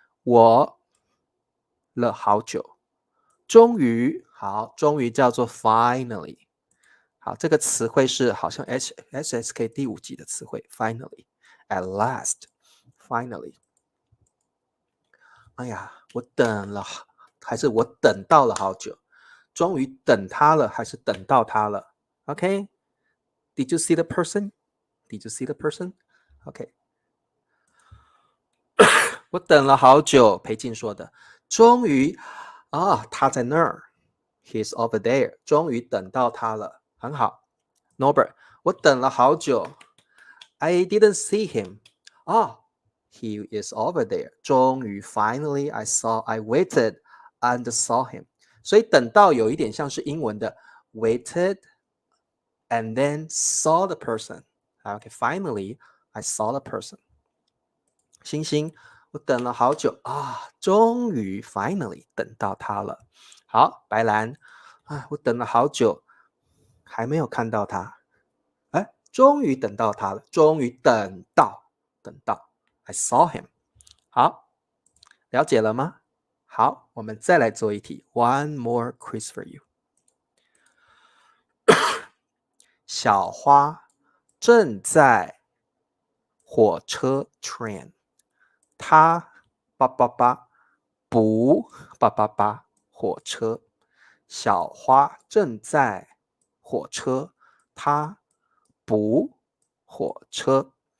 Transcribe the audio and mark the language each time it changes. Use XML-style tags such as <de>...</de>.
<zh>我了好久，终于，好，终于叫做 finally。好，这个词汇是好像 SSK 第5集的词汇</zh> <en>finally, at last, finally。</en> <zh>哎呀，我等了，还是我等到了好久，终于等他了，还是等到他了 ？OK?</zh> <en>Did you see the person? Did you see the person? OK.</en> <zh>我等了好久，裴静说的，终于啊，他在那儿 ，</zh> <en>He's over there，</en> <zh>终于等到他了，很好。 Norbert，我等了好久 ，</zh> <en>I didn't see him，</en> <zh>啊，</zh> <en>He is over there，</en> <zh>终于 ，</zh> <en>Finally I waited and saw him，</en> <zh>所以等到有一点像是英文的</zh> <en>waited and then saw the person，</en> <zh>OK，</zh> <en>Finally I saw the person。</en> <zh>星星，我等了好久啊，终于 finally 等到他了。好，白兰，啊，我等了好久，还没有看到他。哎，终于等到他了，终于等到，</zh> <en>I saw him。</en> <zh>好，了解了吗？好，我们再来做一题 ，</zh> <en>One more quiz for you。</en> <zh>小花正在火车 train。他叭叭叭不叭叭叭火车，小花正在火车，他不火车。</zh>